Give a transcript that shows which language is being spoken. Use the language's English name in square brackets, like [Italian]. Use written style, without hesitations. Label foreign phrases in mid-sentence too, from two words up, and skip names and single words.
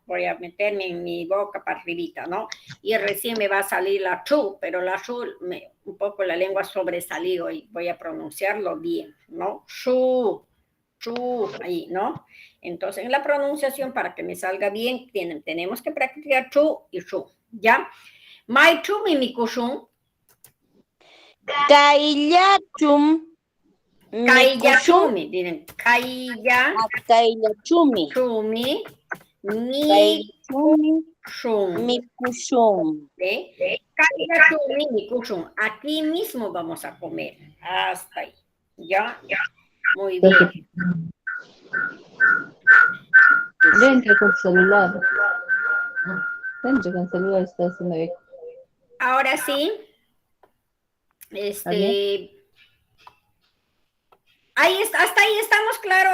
[Spanish] Voy a meterme en mi boca para arribita, ¿no? Y recién me va a salir la chu, pero la shu, un poco la lengua sobresalido y voy a pronunciarlo bien, ¿no? Shu, ahí, ¿no? Entonces, en la pronunciación, para que me salga bien, tenemos que practicar chu y shu, ¿ya? [Quechua] Mai chu mi mikushun. Kaillachum. Kaillachumi, miren, Kaillachumi. Chumi. Mikushun. Kaillachumi, mikushun. [Spanish] Aquí mismo vamos a comer. Hasta ahí. ¿Ya? Muy bien. Dentro con celular. Dentro con celular está haciendo eco. Ahora sí. Ahí está, hasta ahí estamos claros.